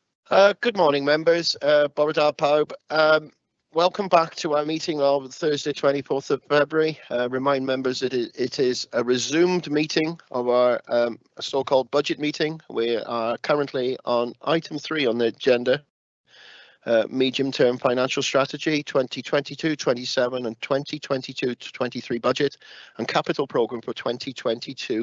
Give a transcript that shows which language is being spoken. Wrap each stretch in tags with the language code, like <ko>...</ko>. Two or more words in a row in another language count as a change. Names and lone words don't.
<en>Good morning, members.</en> <cy>Bore da pawb.</cy> <en>Welcome back to our meeting of Thursday, 24th of February. Remind members that it is a resumed meeting of our so-called budget meeting. We are currently on item 3 on the agenda, medium-term financial strategy 2022-27 and 2022-23 budget and capital programme for 2022-27.</en>